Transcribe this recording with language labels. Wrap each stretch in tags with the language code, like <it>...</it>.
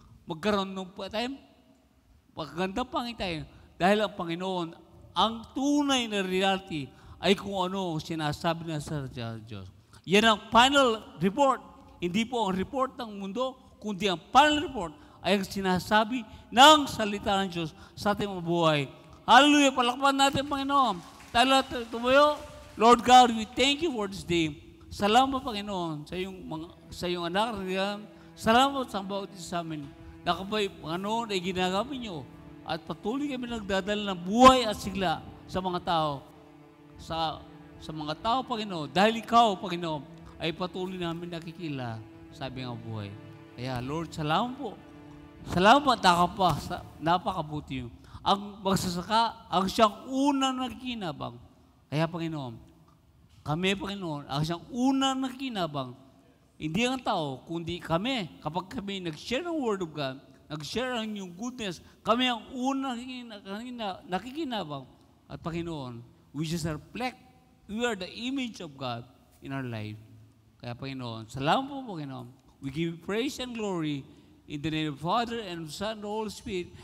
<tl>Magkaroon ng magandang pangintayin dahil ang Panginoon, ang tunay na reality ay kung ano sinasabi na sa Diyos. Yan ang final report. Hindi po ang report ng mundo, kundi ang final report ay ang sinasabi ng salita ng Diyos sa ating mga buhay. Hallelujah! Palakpan natin, Panginoon. Tayo tumayo.</tl> <en>Lord God, we thank you for this day.</en> <tl>Salamat, Panginoon, sa iyong anak. Salamat sa bawat isa sa amin. Nakabay, Panginoon, ay ginagamit niyo at patuloy kami nagdadala ng buhay at sigla sa mga tao. Sa mga tao, Panginoon, dahil ikaw, Panginoon, ay patuloy namin nakikila sa aming buhay. Kaya, Lord, salamat po. Salamat, napakabuti yun. Ang magsasaka, ang siyang unang nakikinabang. Kaya, Panginoon, kami, Panginoon, ang siyang unang nakikinabang, hindi ang tao, kundi kami. Kapag kami nag-share ng Word of God, nag-share ang inyong goodness, kami ang unang nakikinabang.</tl> <en>At Panginoon, we just reflect, we are the image of God in our life.</en> <tl>Kaya Panginoon, salamat po Panginoon.</tl> <en>We give you praise and glory in the name of the Father and the Son and the Holy Spirit.</en>